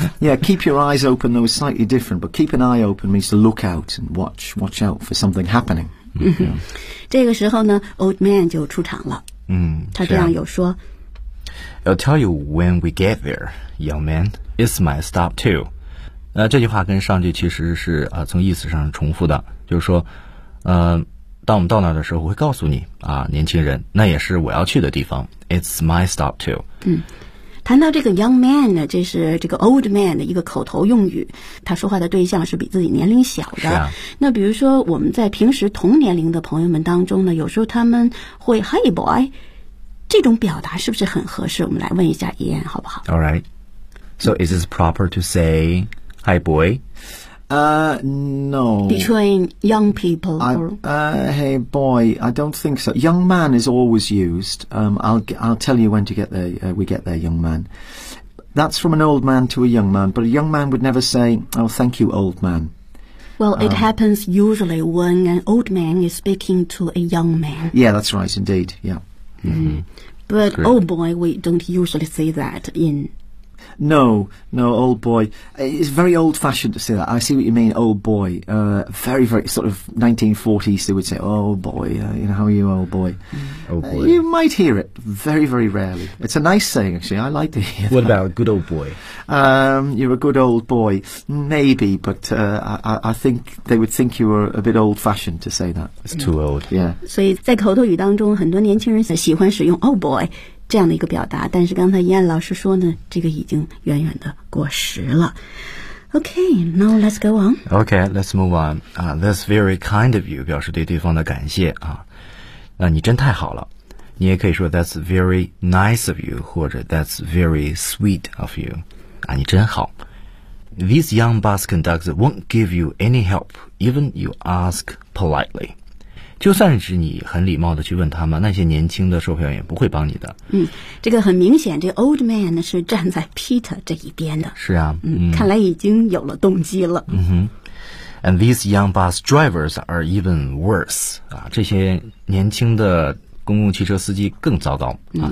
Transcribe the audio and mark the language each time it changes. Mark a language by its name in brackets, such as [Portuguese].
[English] Yeah, keep your eyes open, though it's slightly different, but keep an eye open means to look out and watch out for something happening. Yeah. [Chinese] 这个时候呢 [English] old man [Chinese] 就出场了。他这样有说。 [English] I'll tell you when we get there, young man. It's my stop too. [Chinese] 这句话跟上句其实是从意思上重复的，就是说，当我们到那儿的时候，我会告诉你啊，年轻人，那也是我要去的地方。 [English] It's my stop too. [Chinese] 谈到这个 [English] young man [Chinese] 呢，这是这个 [English] old man [Chinese] 的一个口头用语，他说话的对象是比自己年龄小的。是啊。那比如说我们在平时同年龄的朋友们当中呢，有时候他们会 [English] Hey boy。 [Chinese] 这种表达是不是很合适？我们来问一下Ian好不好 [English] ？All right. So is this proper to say "Hi, boy"? No. Between young people, hey boy, I don't think so. Young man is always used. I'll tell you when to get there. We get there, young man. That's from an old man to a young man, but a young man would never say, "Oh, thank you, old man." Well, it happens usually when an old man is speaking to a young man. Yeah, that's right, indeed. Yeah. But old boy, we don't usually say that in... No, old boy. It's very old-fashioned to say that. I see what you mean, old boy. Very, very sort of 1940s, they would say, oh, boy, you know, how are you, old boy? Oh, boy. You might hear it very, very rarely. It's a nice saying, actually. I like to hear that. What about a good old boy? You're a good old boy. Maybe, but I think they would think you were a bit old-fashioned to say that. It's too old. Yeah. [Chinese] 所以在口头语当中，很多年轻人喜欢使用 [English] old boy. [Chinese] 这样的一个表达，但是刚才燕老师说呢，这个已经远远的过时了。 [English] Okay, now let's go on. Okay, let's move on. That's very kind of you, [Chinese] 表示对对方的感谢啊。那你真太好了。你也可以说 [English] that's very nice of you, [Chinese] 或者 [English] that's very sweet of you. [Chinese] 啊，你真好。 [English] This young bus conductor won't give you any help, even you ask politely. [Chinese] 就算是你很礼貌地去问他们，那些年轻的售票员不会帮你的。嗯，这个很明显，这 [English] old man [Chinese] 是站在 Peter 这一边的。是啊，嗯，看来已经有了动机了。嗯哼。 [English] And these young bus drivers are even worse. [Chinese] 啊，这些年轻的公共汽车司机更糟糕啊。